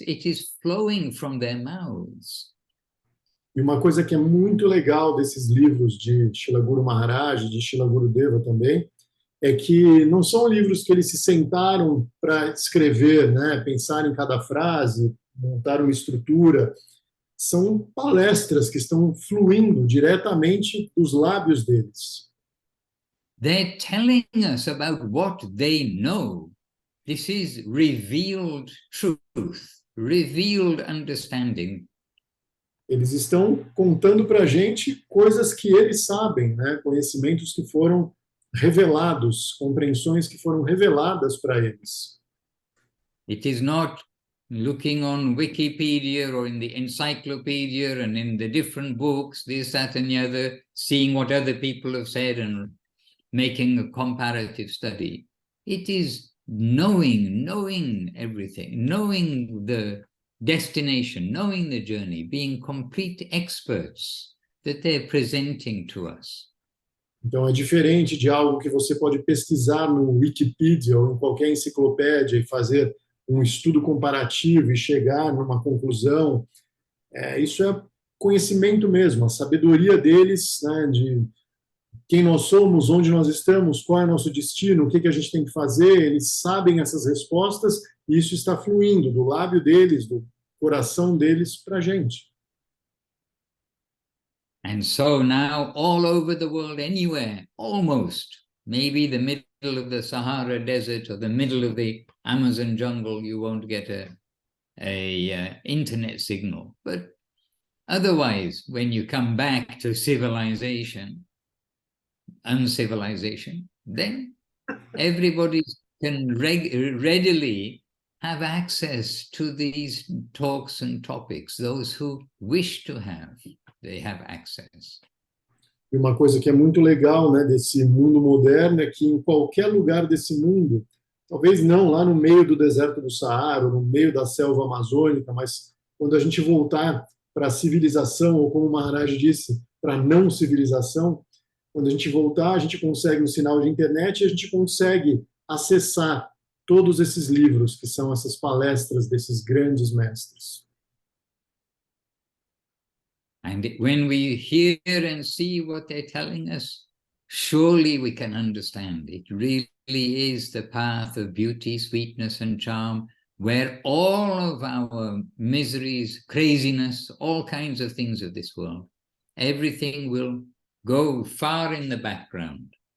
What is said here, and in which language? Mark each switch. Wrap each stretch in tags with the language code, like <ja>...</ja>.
<en>It is flowing from their mouths.</en> <pt>E uma coisa que é muito legal desses livros de Srila Guru Maharaj, de Srila Gurudeva também, é que não são livros que eles se sentaram para escrever, né, pensar em cada frase, montar uma estrutura. São palestras que estão fluindo diretamente dos lábios deles.</pt> <en>They're telling us about what they know. This is revealed truth, revealed understanding.</en> <pt>Eles estão contando para a gente coisas que eles sabem, né? Conhecimentos que foram revelados, compreensões que foram reveladas para eles.</pt> <en>It is not looking on Wikipedia or in the encyclopedia and in the different books, this, that, and the other, seeing what other people have said and making a comparative study. It is knowing everything, knowing the destination, knowing the journey, being complete experts that they're presenting to us.</en> <pt>Então é diferente de algo que você pode pesquisar no Wikipedia ou em qualquer enciclopédia e fazer um estudo comparativo e chegar numa conclusão. Isso é conhecimento mesmo, a sabedoria deles, né, de quem nós somos, onde nós estamos, qual é o nosso destino, o que a gente tem que fazer. Eles sabem essas respostas e isso está fluindo do lábio deles, do coração deles para a gente.</pt> <en>And so now all over the world, anywhere, almost, maybe the middle of the Sahara Desert or the middle of the Amazon jungle, you won't get a internet signal. But otherwise, when you come back to civilization, uncivilization, then everybody can readily have access to these talks and topics. Those who wish to have, they have access.</en> <pt>E uma coisa que é muito legal, né, desse mundo moderno é que em qualquer lugar desse mundo, talvez não lá no meio do deserto do Saara, ou no meio da selva amazônica, mas quando a gente voltar para a civilização, ou como o Maharaj disse, para a não civilização, quando a gente voltar, a gente consegue um sinal de internet e a gente consegue acessar todos esses livros, que são essas palestras desses grandes mestres.</pt> <en>And when we hear and see what they're telling us, surely we can understand. It really is the path of beauty, sweetness, and charm, where all of our miseries, craziness, all kinds of things of this world, everything will go far in the background.</en>